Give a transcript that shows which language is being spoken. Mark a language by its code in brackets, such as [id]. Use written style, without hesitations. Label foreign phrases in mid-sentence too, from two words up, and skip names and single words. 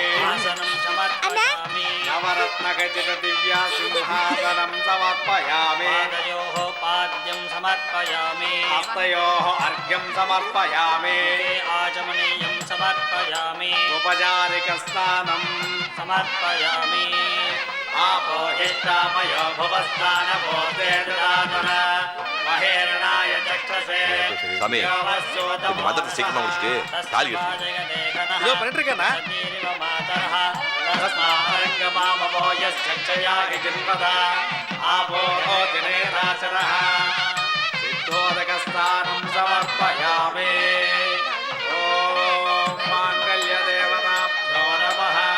[sa] आसनं समर्पयामि नवरत्नखचित दिव्या सिंहासनं समर्पयामि पादयोः पाद्यं समर्पयामि हस्तयोः अर्घ्यं समर्पयामि आचमनीयं समर्पयामि औपचारिकस्नानं समर्पयामि आपोहिष्टामयो भुवस्नानभूतेर्दातुर महेरणाय चक्षसे [ta] சாமி, கொஞ்சம் மந்திரத்தை சீக்கிரமா முடிச்சுட்டு தாலி கட்டு. இதோ பண்ணிட்டு இருக்கேண்ணா. [sa] सिद्धोदकस्नानं समर्पयामि ॐ माङ्गल्यदेवताभ्यो नमः